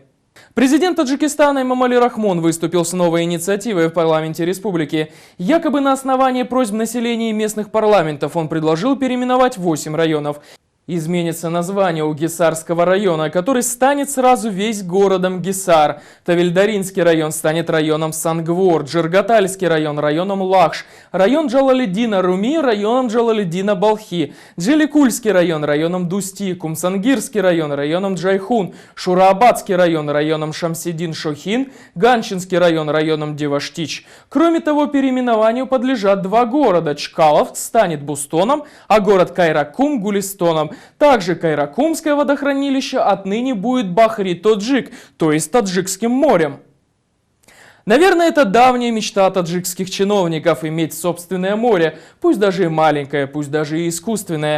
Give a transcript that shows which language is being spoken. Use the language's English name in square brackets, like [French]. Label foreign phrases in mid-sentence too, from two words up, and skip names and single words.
[Russian] Президент Таджикистана Эмомали Рахмон выступил с новой инициативой в парламенте республики. Якобы на основании просьб населения и местных парламентов он предложил переименовать 8 районов. Изменится название у Гисарского района, который станет сразу весь городом Гисар. Тавильдаринский район станет районом Сангвор, Джиргатальский район районом Лахш, район Джалалиддина Руми районом Джалалиддина Балхи, Джеликульский район районом Дусти, Кумсангирский район районом Джайхун, Шураабадский район районом Шамсидин Шохин, Ганчинский район районом Деваштич. Кроме того, переименованию подлежат два города. Чкалов станет Бустоном, а город Кайракум – Гулистоном. Также Кайракумское водохранилище отныне будет Бахри-Тоджик, то есть Таджикским морем. Наверное, это давняя мечта таджикских чиновников – иметь собственное море, пусть даже и маленькое, пусть даже и искусственное.